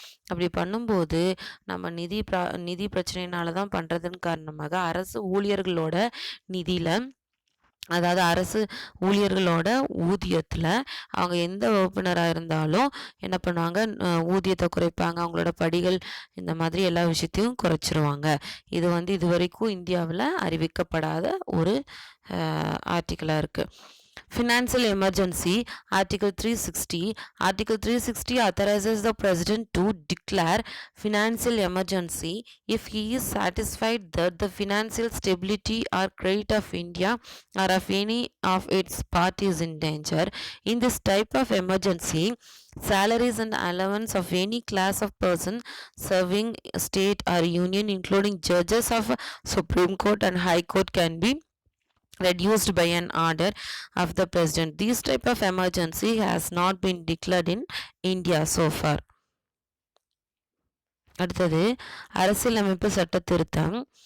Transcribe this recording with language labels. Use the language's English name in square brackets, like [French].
[Tamil] அப்படி பண்ணும்போது நம்ம நிதி பிரச்சனைனால தான் பண்ணுறதுன்னு காரணமாக அரசு ஊழியர்களோட நிதியில், அதாவது அரசு ஊழியர்களோட ஊதியத்தில் அவங்க எந்த வகுப்பினராக இருந்தாலும் என்ன பண்ணுவாங்க, ஊதியத்தை குறைப்பாங்க. அவங்களோட படிகள் இந்த மாதிரி எல்லா விஷயத்தையும் குறைச்சிருவாங்க. இது இதுவரைக்கும் இந்தியாவில் அறிவிக்கப்படாத ஒரு ஆர்டிக்கலாக இருக்குது. [English] Financial emergency. Article 360. Article 360 authorizes the president to declare financial emergency if he is satisfied that the financial stability or credit of India or of any of its parts is in danger. In this type of emergency, salaries and allowance of any class of person serving state or union, including judges of Supreme Court and High Court, can be reduced by an order of the president. This type of emergency has not been declared in India so far. [Tamil] அடுத்தது அரசியலமைப்பு சட்ட திருத்தம்.